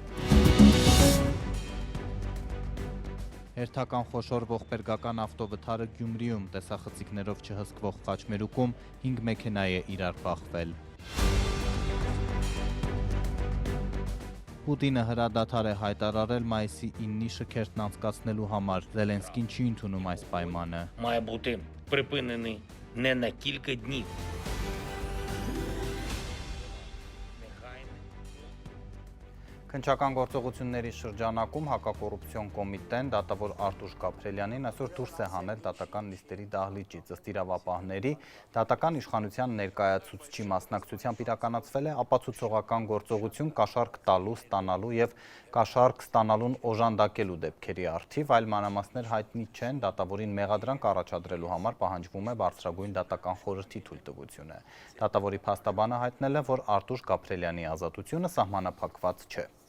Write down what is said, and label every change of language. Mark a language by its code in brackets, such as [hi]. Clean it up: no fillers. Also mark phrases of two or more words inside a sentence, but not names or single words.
[hy] Հերթական խոշոր ողբերգական ավտովթարը Գյումրիում տեսախցիկներով չհսկվող խաչմերուկում 5 մեքենա է իրար բախվել։ Պուտինը հրադադար է հայտարարել մայիսի 9-ի շքերթն անցկացնելու համար։ Զելենսկին չի ընդունում այս պայմանը։ [uk] Має бути припинений не на кілька днів. [hy] Քննչական գործողությունների շրջանակում հակակոռուպցիոն կոմիտեն դատավոր Արտուշ Գաբրելյանին այսօր դուրս է հանել դատական նիստերի դահլիճից։ Ըստ իրավապահների, դատական իշխանության ներկայացուցչի մասնակցությամբ իրականացվել է ապացուցողական գործողություն կաշառք տալու, ստանալու եւ կաշառք ստանալուն օժանդակելու դեպքերի առթիվ, այլ մանրամասներ հայտնի չեն, դատավորին մեղադրանք առաջադրելու համար պահանջվում է բարձրագույն դատական խորհրդի թույլտվությունը։ Դատավորի փաստաբանը հայտնել է, որ Արտուշ Գաբրելյանի ազատությունը սահմանափակված չէ։